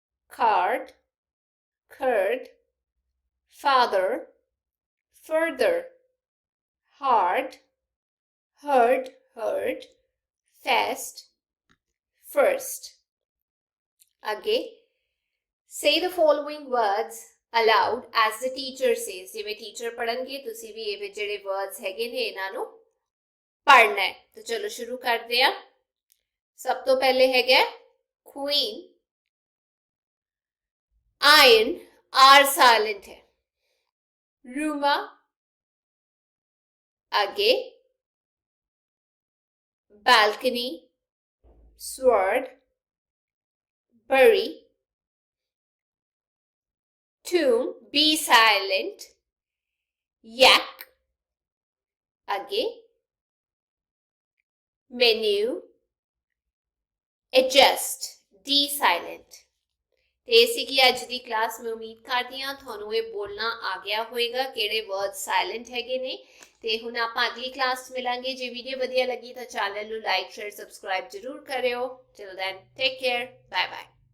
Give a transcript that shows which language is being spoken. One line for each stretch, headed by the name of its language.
English: card, curd, father, further, hard, heard, heard, fast, first. Again, say the following words aloud as the teacher says.
Punjabi: ਜਿਵੇਂ teacher ਪੜਨਗੇ ਤੁਸੀਂ ਵੀ ਇਹ ਜਿਹੜੇ words ਹੈਗੇ ਨੇ ਇਹਨਾਂ ਨੂੰ ਪੜਨਾ ਹੈ।
Hindi: तो चलो शुरू करते हैं। सब तो पहले है
English: queen, iron, R silent
Hindi: है, रूमा, आगे,
English: balcony, sword, bury, tomb, B silent, yak,
Hindi: आगे,
English: menu, adjust, D silent।
Punjabi: ਤੇ ਸੀਗੀ ਅੱਜ ਦੀ ਕਲਾਸ। ਮੈਂ ਉਮੀਦ ਕਰਦੀ ਹਾਂ ਤੁਹਾਨੂੰ ਇਹ ਬੋਲਣਾ ਆ ਗਿਆ ਹੋਵੇਗਾ ਕਿਹੜੇ ਵਰਡ ਸਾਇਲੈਂਟ ਹੈਗੇ ਨੇ। ਤੇ ਹੁਣ ਆਪਾਂ ਅਗਲੀ ਕਲਾਸ 'ਚ ਮਿਲਾਂਗੇ। ਜੇ ਵੀਡੀਓ ਵਧੀਆ ਲੱਗੀ ਤਾਂ ਚੈਨਲ ਨੂੰ ਲਾਈਕ ਸ਼ੇਅਰ ਸਬਸਕ੍ਰਾਈਬ ਜ਼ਰੂਰ ਕਰਿਓ।
English: Till then take care, bye bye.